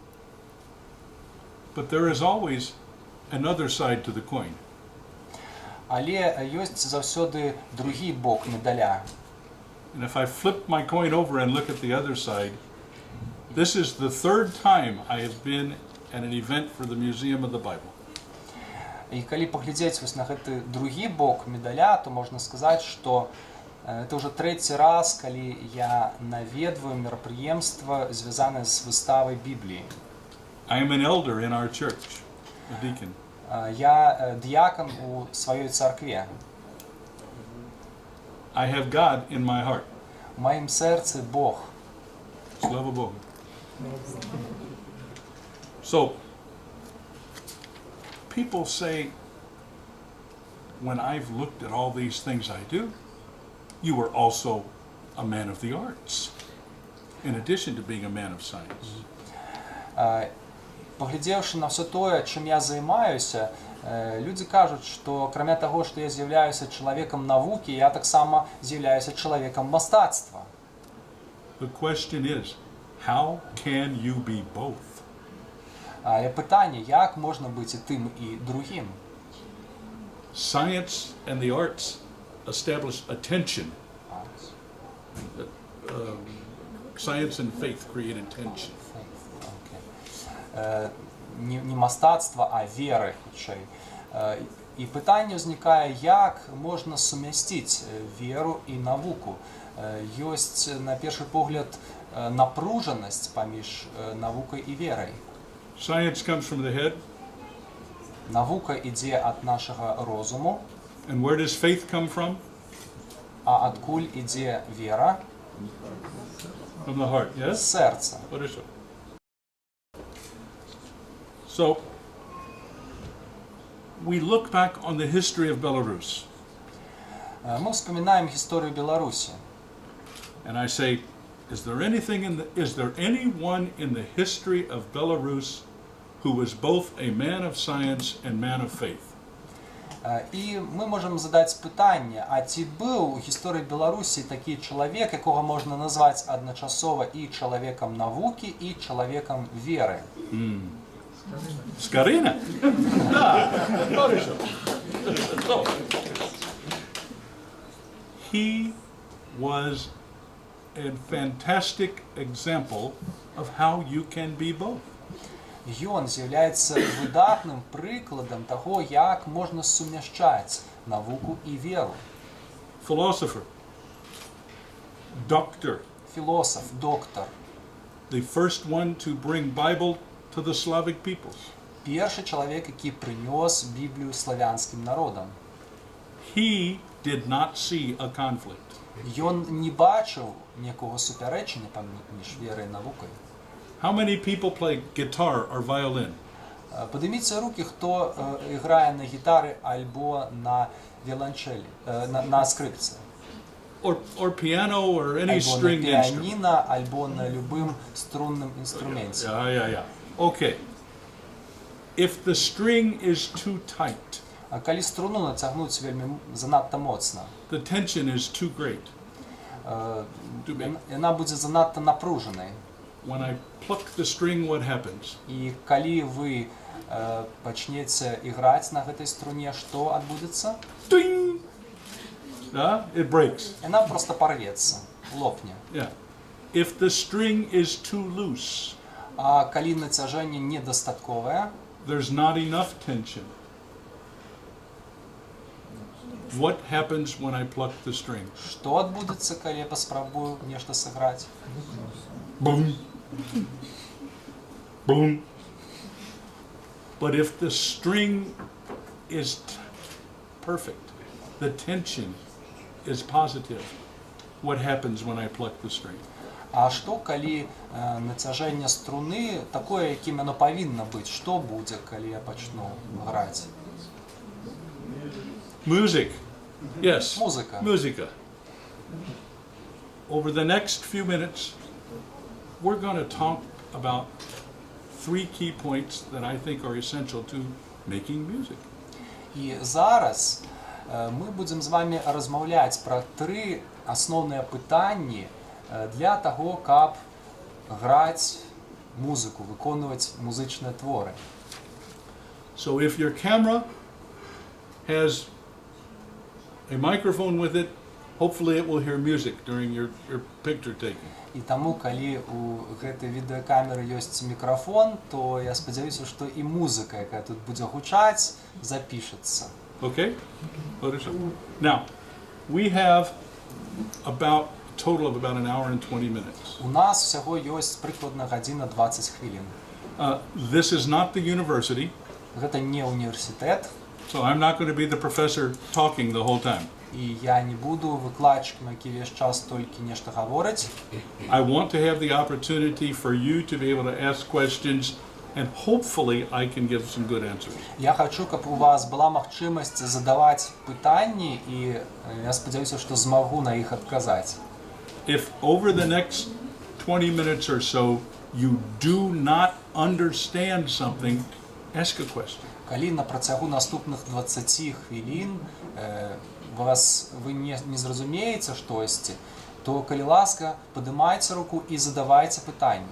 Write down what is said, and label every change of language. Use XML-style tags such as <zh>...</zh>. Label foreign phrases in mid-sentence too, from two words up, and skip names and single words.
<en>But there is always another side to the coin.</en> <be>Але ёсць заўсёды другі бок медаля.</be> <en>And if I flip my coin over and look at the other side, this is the third time I have been at an event for the Museum of the Bible.</en> <be>І калі паглядзець вось на гэты другі бок медаля, то можна сказаць, што это ўжо трэці раз, калі я наведваю мерапрыемства, звязанае з выставай Бібліі.</be> <en>I am an elder in our church, a deacon.</en> <be>Я дыякан у сваёй царкве.</be> <en>I have God in my heart.</en> <be>У маім сэрцы Бог. Слава Богу.</be> <en>So, people say, when I've looked at all these things I do, you are also a man of the arts, in addition to being a man of science.</en> <be>Паглядзеўшы на ўсё тое, чым я займаюся, людзі кажуць, што акрамя таго, што я з'яўляюся чалавекам навукі, я таксама з'яўляюся чалавекам мастацтва.</be> <en>The question is, how can you be both?</en> <be>Але пытанне, як можна быць і тым, і другім?</be> <en>Science and the arts establish a tension. Science and faith create a tension.</en> <be>Не мастацтва, а веры, хутчэй. І пытанне ўзнікае, як можна сумясціць веру і навуку. Ёсць, на першы погляд, напружанасць паміж навукай і верай.</be> <en>Science comes from the head.</en> <be>Навука ідзе ад нашага розуму.</be> <en>And where does faith come from?</en> <be>А адкуль ідзе вера?</be> <en>From the heart,</en> <be>З</be> <en>yes?</en> <be>сэрца.</be> <ru>Хорошо.</ru> <en>So, we look back on the history of Belarus,</en> <ru>Мы вспоминаем</ru> <be>гісторыю Беларусі.</be> <en>and I say, is there anyone in the history of Belarus who was both a man of science and man of faith?</en> <uk>І ми можемо задати питання, а ці був у історії Білорусі такий чоловік, якого можна назвати одночасово і чоловіком науки, і чоловіком віри?</uk> <ru>Скорина? Да, хорошо.</ru> <en>So, he was a fantastic example of how you can be both.</en> <be>Ён з'яўляецца выдатным прыкладам таго, як можна сумяшчаць навуку і веру.</be> <en>Philosopher, doctor,</en> <be>Філосаф, доктар.</be> <en>the first one to bring Bible to the Slavic peoples.</en> <be>Першы чалавек, які прынёс Біблію славянскім народам. He did not see a conflict. Ён не бачыў ніякага супярэчання паміж верай і навукай.</be> <en>How many people play guitar or violin?</en> <be>Падыміце рукі, хто грае на гітары альбо на віоланчэлі, на скрипцы.</be> <en>Or piano or any</en> <be>Альбо на</be> <en>stringed instrument.</en> <be>піаніна, альбо на любым струнным інструменце.</be> <en>Yeah. Okay. If the string is too tight,</en> <be>А калі струну нацягнуць вельмі занадта моцна,</be> <en>the tension is too great.</en> <be>яна будзе занадта напружанай.</be> <en>When I pluck the string, what happens?</en> <be>І калі вы пачнеце іграць на гэтай струне, што адбудзецца?</be> <en>Ding! It breaks.</en> <be>Яна проста парвецца, лопне.</be> <en>Yeah. If the string is too loose,</en> <be>А калі нацяжэнне недастатковае,</be> <en>there's not enough tension. What happens when I pluck the string?</en> <be>што адбудзецца, калі я паспрабую нешта сыграць? Boom. Boom.</be> <en>But if the string is perfect, the tension is positive, what happens when I pluck the string?</en> <be>А што калі нацяжэнне струны такое, якім яно павінна быць? Што будзе, калі я пачну граць?</be> <en>Music. Yes.</en> <be>Музыка. Musica.</be> <en>Over the next few minutes, we're going to talk about 3 key points that I think are essential to making music.</en> <be>І зараз мы будзем з вами размаўляць пра 3 асноўныя пытанні для таго, каб граць музыку, выконваць музычныя творы.</be> <en>So if your camera has a microphone with it, hopefully it will hear music during your picture taking.</en> <be>І таму, калі у гэтай відэакамеры ёсць мікрафон, то я спадзяюся, што і музыка, якая тут будзе гучаць, запішацца.</be> <en>Okay? Now, we have about a total of about an hour and 20 minutes.</en> <be>У нас усяго ёсць прыкладна гадзіна 20 хвілін.</be> <en>This is not the university,</en> <be>Гэта не універсітэт,</be> <en>so I'm not going to be the professor talking the whole time.</en> <be>і я не буду выкладчыкам, які ўвесь час толькі нешта гавораць.</be> <en>I want to have the opportunity for you to be able to ask questions, and hopefully I can give some good answers.</en> <be>Я хачу, каб у вас была магчымасць задаваць пытанні, і я спадзяюся, што змагу на іх адказаць.</be> <en>If over the next 20 minutes or so you do not understand something, ask a question.</en> <be>Калі на працягу наступных 20 хвілін вы не зразумееце штосьці, то, калі ласка, падымайце руку і задавайце пытанні.</be>